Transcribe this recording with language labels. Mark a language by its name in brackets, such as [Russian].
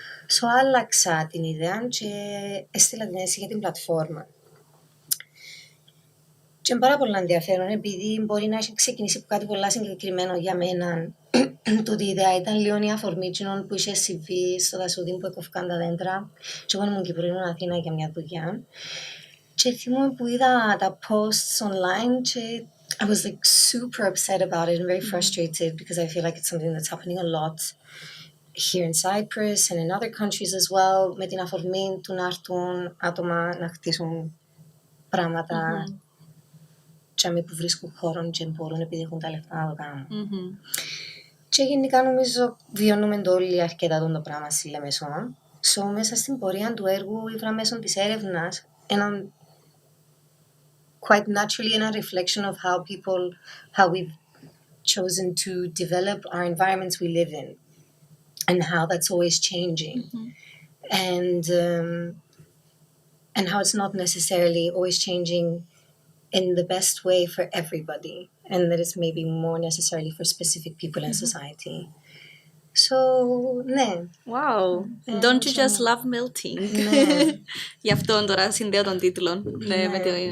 [Greek] So άλλαξα την ιδέα και έστειλα την αίσθηση για την πλατφόρμα. Και είναι πάρα πολύ ενδιαφέρον, επειδή μπορεί να έχει ξεκινήσει από κάτι πολύ συγκεκριμένο για μένα. Τούτη η ιδέα ήταν λίγο η αφορμή που είχε συμβεί στο δασούδι που έκοφηκαν τα δέντρα. Και εγώ ήμουν Κύπρο, ήμουν Αθήνα για μια δουλειά. Και θυμούμαι που είδα τα posts online και [English] I was like super upset about it and very frustrated because I feel like it's something that's happening a lot here in Cyprus and in other countries as well, [Greek] με την αφορμή του να έρθουν άτομα να χτίσουν πράγματα και αμοί που βρίσκουν χώρο και μπορούν επειδή έχουν τα λεφτά να το κάνουν. Και γενικά νομίζω βιώνουμε το όλοι αρκετά το πράγμα στη Λεμεσόν. [English] So, [Greek] μέσα στην πορεία του έργου ήβρα μέσω της έρευνας έναν [English] quite naturally in a reflection of how we've chosen to develop our environments we live in and how that's always changing and how it's not necessarily always changing in the best way for everybody and that it's maybe more necessarily for specific people in society. [Greek] So, ναι. [English] Wow. Don't you just love melting? [Greek] Ναι. Γι' αυτό τώρα συνδέω τον τίτλο. Ναι, με το...